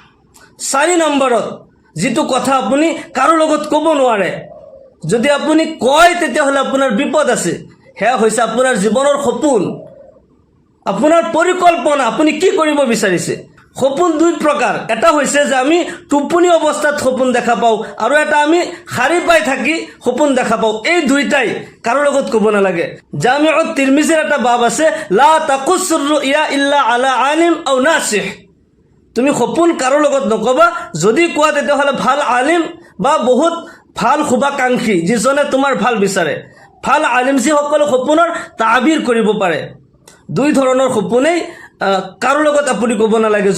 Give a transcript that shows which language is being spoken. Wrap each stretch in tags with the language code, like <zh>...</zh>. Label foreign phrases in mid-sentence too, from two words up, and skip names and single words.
<as>4 নম্বৰত যিটো কথা আপুনি কাৰো লগত ক'ব নোৱাৰে, যদি আপুনি কয় তেতিয়াহ'লে আপোনাৰ বিপদ আছে, সেয়া হৈছে আপোনাৰ জীৱনৰ সপোন, আপোনাৰ পৰিকল্পনা, আপুনি কি কৰিব বিচাৰিছে। সপোন 2 প্ৰকাৰ, এটা হৈছে যে আমি টোপনি অৱস্থাত সপোন দেখা পাওঁ, আৰু এটা আমি শাৰী পাই থাকি সপোন দেখা পাওঁ। এই দুইটাই কাৰো লগত ক'ব নালাগে। জামিউত তিৰমিজিৰ এটা বাব আছে,</as> <ar>لا تقص الرؤيا إلا على عالم أو ناصح.</ar> <as>তুমি সপোন কাৰো লগত নকবা, যদি কোৱা তেতিয়াহ'লে ভাল আলিম বা বহুত ভাল শুভাকাংক্ষী যিজনে তোমাৰ ভাল বিচাৰে। ভাল আলিম যিসকলে সপোনৰ তাবিৰ কৰিব পাৰে। 2 ধৰণৰ সপোনেই কাৰো লগত আপুনি ক'ব নালাগে।</as>